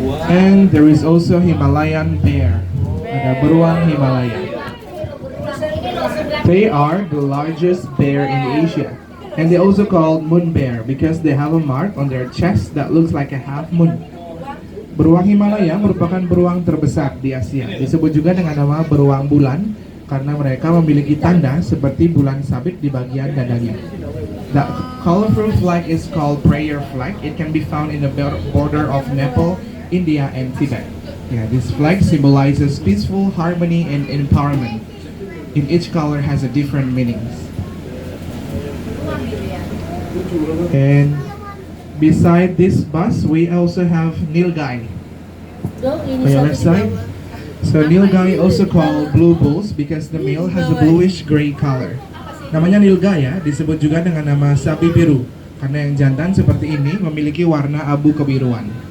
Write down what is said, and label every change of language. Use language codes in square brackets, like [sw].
[en] And there is also Himalayan bear. [id] Ada beruang Himalaya. [en] They are the largest bear in Asia. And they also called moon bear because they have a mark on their chest that looks like a half moon. [id] Beruang Himalaya merupakan beruang terbesar di Asia. Disebut juga dengan nama beruang bulan karena mereka memiliki tanda seperti bulan sabit di bagian dadanya. [en] The colorful flag is called prayer flag. It can be found in the border of Nepal, India, and Tibet. Yeah, this flag symbolizes peaceful harmony and empowerment. In each color has a different meanings. And beside this bus, we also have nilgai. On your left side. So nilgai also called blue bulls because the male has a bluish gray color. [id] Namanya nilgai ya, disebut juga dengan nama sapi biru karena yang jantan seperti ini memiliki warna abu kebiruan.